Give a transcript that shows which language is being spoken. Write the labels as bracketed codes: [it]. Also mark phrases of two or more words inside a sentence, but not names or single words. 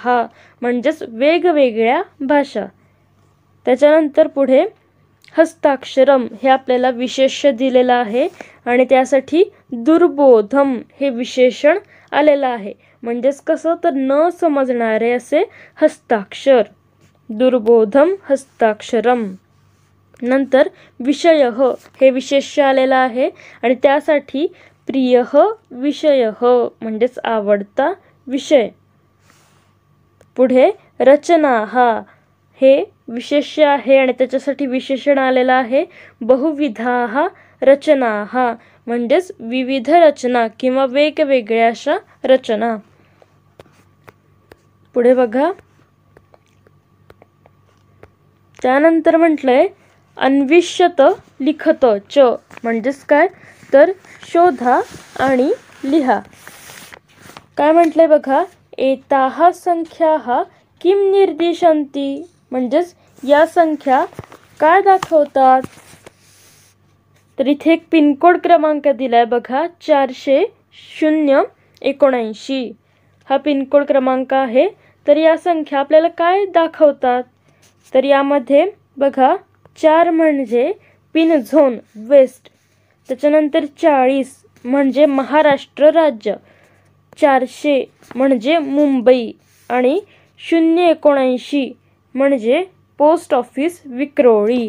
[mr] म्हणजेच वेगवेगळ्या भाषा. त्याच्यानंतर पुढे हस्ताक्षरम हे आपल्याला विशेष्य दिलेलं आहे आणि त्यासाठी दुर्बोधम हे विशेषण आलेलं आहे. म्हणजेच कसं? तर न समजणारे असे हस्ताक्षर. [sa] दुर्बोधम हस्ताक्षरम. [mr] नंतर विषयः हे विशेष्य आलेलं आहे आणि त्यासाठी [sa] प्रियः विषयः [mr] म्हणजेच आवडता विषय. पुढे रचना हे विशेष्य आहे आणि त्याच्यासाठी विशेषण आलेलं आहे [sa] बहुविधाः रचनाः. [mr] म्हणजेच विविध रचना किंवा वेगवेगळ्या अशा रचना. पुढे बघा, त्यानंतर म्हटलंय [sa] अन्विष्यत लिखत च. [mr] म्हणजेच काय? तर शोधा आणि लिहा. काय म्हटलंय बघा, [sa] एताः संख्याः किं निर्दिशन्ति? [mr] म्हणजेच या संख्या काय दाखवतात? तर इथे एक पिनकोड क्रमांक दिलाय बघा, 486. 079 हा पिनकोड क्रमांक आहे. तर या संख्या आपल्याला काय दाखवतात, तर यामध्ये बघा 4 म्हणजे [en] pin zone west, [mr] त्याच्यानंतर 40 म्हणजे महाराष्ट्र राज्य, 400 म्हणजे मुंबई आणि 079 म्हणजे [en] post office [mr] विक्रोळी.